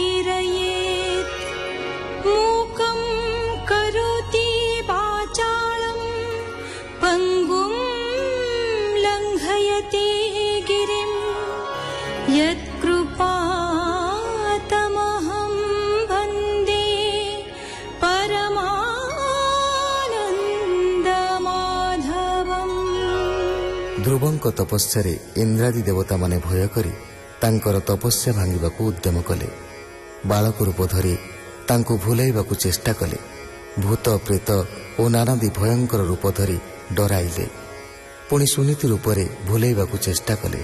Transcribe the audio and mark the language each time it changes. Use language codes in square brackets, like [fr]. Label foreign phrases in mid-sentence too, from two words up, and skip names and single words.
[sa] मूकं करोति वाचालं पङ्गुं लङ्घयति गिरिं यत्कृपातमहं वन्दे [or] ध्रुवଙ୍କ ତପସ୍ୟାରେ ଇନ୍ଦ୍ରାଦି ଦେବତାମାନେ ଭୟ କରି ତାଙ୍କର ତପସ୍ୟା ଭାଙ୍ଗିବାକୁ ଉଦ୍ୟମ କଲେ। ବାଳକ ରୂପ ଧରି ତାଙ୍କୁ ଭୁଲାଇବାକୁ ଚେଷ୍ଟା କଲେ। ଭୂତ ପ୍ରେତ ଓ ନାନାଦି ଭୟଙ୍କର ରୂପ ଧରି ଡରାଇଲେ। ପୁଣି ସୁନୀତି ରୂପରେ ଭୁଲାଇବାକୁ ଚେଷ୍ଟା କଲେ।